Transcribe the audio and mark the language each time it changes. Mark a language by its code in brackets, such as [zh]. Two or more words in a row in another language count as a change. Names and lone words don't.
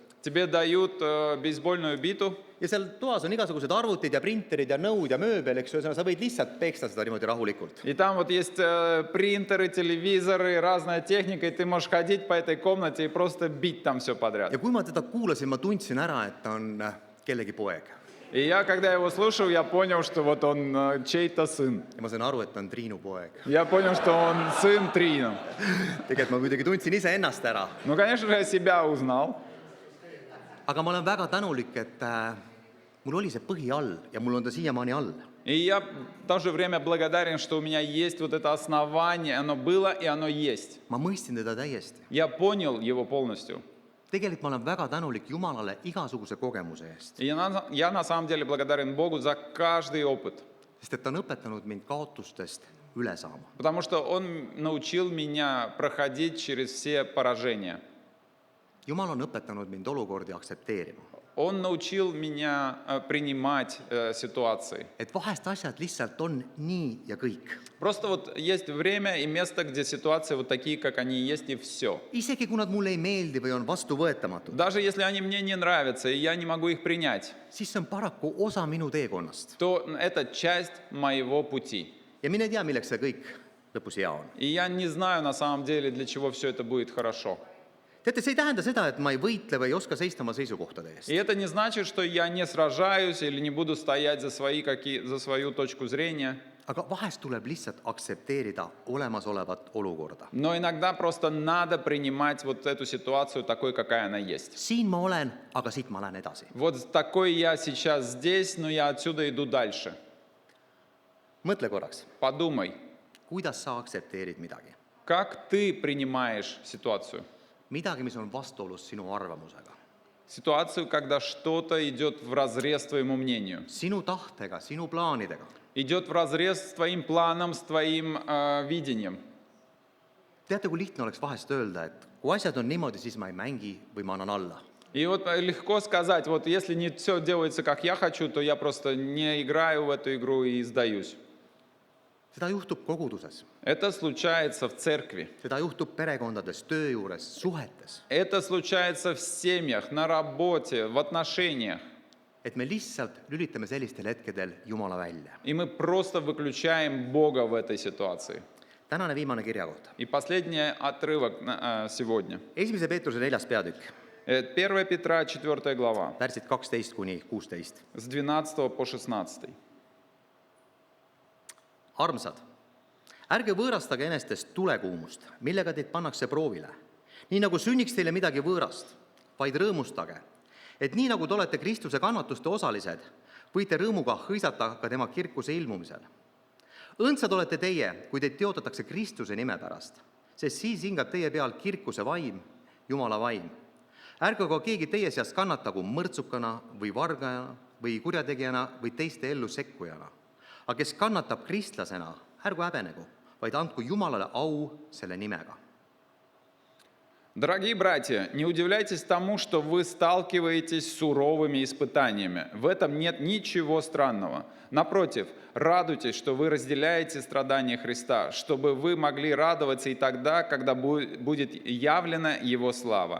[ru] Тебе дают бейсбольную биту, [et] ja seal toas on igasugused arvutid ja printerid ja nõud ja mööbel, eks ühesõnaga, sa võid lihtsalt peksta seda niimoodi rahulikult. [ru] и там вот есть принтеры, телевизоры, разная техника, и ты можешь ходить по этой комнате и просто бить там все подряд. [et] Ja kui ma teda kuulasin, ma tundsin ära, et ta on kellegi poeg. [ru] И я, когда его слушал, я понял, что вот он чей-то сын. [et] Ja ma sain aru, et ta on Triinu poeg. [ru] Я понял, что он сын Трина. [et] Tegelikult ma muidugi tundsin iseennast ära. [ru] Ну, конечно же, я себя узнал. [et] Aga ma olen väga tänulik, et mul oli see põhi all ja mul on ta siiamaani all. [ru] И я в то же время благодарен, что у меня есть вот это основание, оно было и оно есть. [et] Ma mõistin teda täiesti. [ru] Я понял его полностью. [et] Tegelikult ma olen väga tänulik Jumalale igasuguse kogemuse eest, [ru] И я на самом деле благодарен Богу за каждый опыт. [et] sest et ta on õpetanud mind kaotustest üle saama. [ru] Потому что Он научил меня проходить через все поражения. [et] Jumal on õpetanud mind olukordi aktsepteerima. [ru] Он научил меня принимать ситуации. [et] Et vahest asjad lihtsalt on nii ja kõik. [ru] Просто вот есть время и место, где ситуации вот такие, как они есть, и все. [et] Isegi kui nad mulle ei meeldi või on vastuvõetamatud, [ru] Даже если они мне не нравятся, и я не могу их принять, [et] siis see on paraku osa minu teekonnast. [ru] то это часть моего пути. [et] Ja mine tea, milleks see kõik lõpus hea on. [ru] И я не знаю на самом деле, для чего все это будет хорошо. [et] Teate, see ei tähenda seda, et ma ei võitle või ei oska seista oma seisukohtade eest. [ru] И это не значит, что я не сражаюсь или не буду стоять за свою точку зрения. [et] Aga vahest tuleb lihtsalt aktsepteerida olemasolevat olukorda. [ru] Но иногда просто надо принимать вот эту ситуацию такой, какая она есть. [et] Siin ma olen, aga siit ma lähen edasi. [ru] Вот такой я сейчас здесь, но я отсюда иду дальше. [et] Mõtle korraks, [ru] Подумай, [et] kuidas sa aktsepteerid midagi. [ru] как ты принимаешь ситуацию? [et] Midagi, mis on vastuolus sinu arvamusega, [ru] Ситуацию, когда что-то идет вразрез твоему мнению. [et] sinu tahtega, sinu plaanidega. [ru] Идет вразрез с твоим планом, с твоим видением. [et] Teate, kui lihtne oleks vahest öelda, et kui asjad on niimoodi, siis ma ei mängi või ma annan alla. [ru] И вот легко сказать, вот если не все делается, как я хочу, то я просто не играю в эту игру и сдаюсь. [et] Seda juhtub koguduses, [ru] Это случается в церкви. [et] seda juhtub perekondades, töö juures, suhetes. [ru] Это случается в семьях, на работе, в отношениях. [et] Et me lihtsalt lülitame sellistel hetkedel Jumala välja. [ru] И мы просто выключаем Бога в этой ситуации. [et] Tänane viimane kirjakoht. [ru] И последний отрывок сегодня. [et] 1. Peetruse 4. peatükk, [ru] 1 Петра, 4 глава, [et] värsid 12-16. [ru] с 12 по 16. [et] Armsad, ärge võõrastage enestest tulekuumust, millega teid pannakse proovile. Nii nagu sünniks teile midagi võõrast, vaid rõõmustage, et nii nagu te olete Kristuse kannatuste osalised, võite rõõmuga hõisata ka tema kirkuse ilmumisel. Õndsad olete teie, kui teid teotatakse Kristuse nime pärast, sest siis hingab teie peal kirkuse vaim, Jumala vaim. Ärge ka keegi teie seast kannatagu mõrtsukana või vargajana või kurjategijana või teiste ellu sekkujana. Aga kes kannatab kristlasena, ärgu häbenegu, vaid andku Jumalale au selle nimega. [ru] Дорогие братья, не удивляйтесь тому, что вы сталкиваетесь с суровыми испытаниями. В этом нет ничего странного. Напротив, радуйтесь, что вы разделяете страдания Христа, чтобы вы могли радоваться и тогда, когда будет явлена Его слава.